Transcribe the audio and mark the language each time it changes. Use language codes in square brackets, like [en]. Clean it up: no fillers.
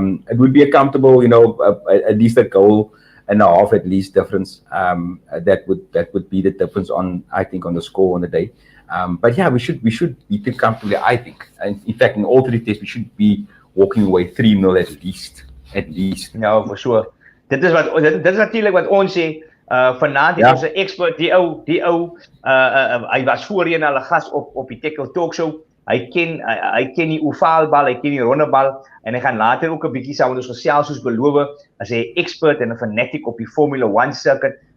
[en] It would be a comfortable, at least a goal and a half at least difference. That would be the difference I think on the score on the day. But yeah, we should beat it comfortably, I think. And in fact, in all three tests, we should be walking away 3-0 at least. No, for sure. [af] Dit is natuurlijk wat ons sê. Vanaand het ons 'n expert, die ou, hy was voorheen al 'n gas op die Têkkel Talk Show. Hy ken die ovaalbal, hy ken die rondebal, en hy gaan later ook 'n bietjie saam met ons gesels soos beloof, as hy 'n expert en 'n fanatic op die Formula 1 circuit.